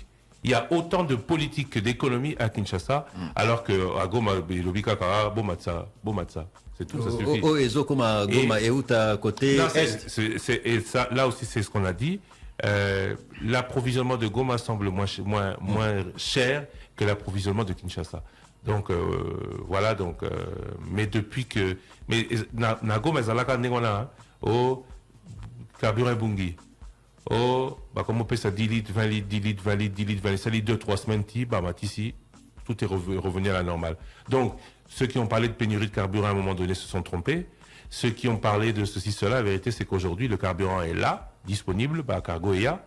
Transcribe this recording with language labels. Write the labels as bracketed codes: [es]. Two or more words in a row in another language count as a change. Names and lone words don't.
[fr] Il y a autant de politique que d'économie à Kinshasa, alors qu'à Goma, c'est tout, ça suffit. Et ça, là aussi, c'est ce qu'on a dit. L'approvisionnement de Goma semble moins cher que l'approvisionnement de Kinshasa. Donc voilà, donc mais depuis que [ln] na Goma zalaka ndengona [fr] au carburant bungi comme on peut ça 10 litres 20 litres 10 litres 20 litres 10 litres 20 litres ça dit 2-3 semaines ici tout est revenu à la normale. Donc ceux qui ont parlé de pénurie de carburant à un moment donné se sont trompés. Ceux qui ont parlé de ceci cela, la vérité c'est qu'aujourd'hui le carburant est là, disponible, cargo est là.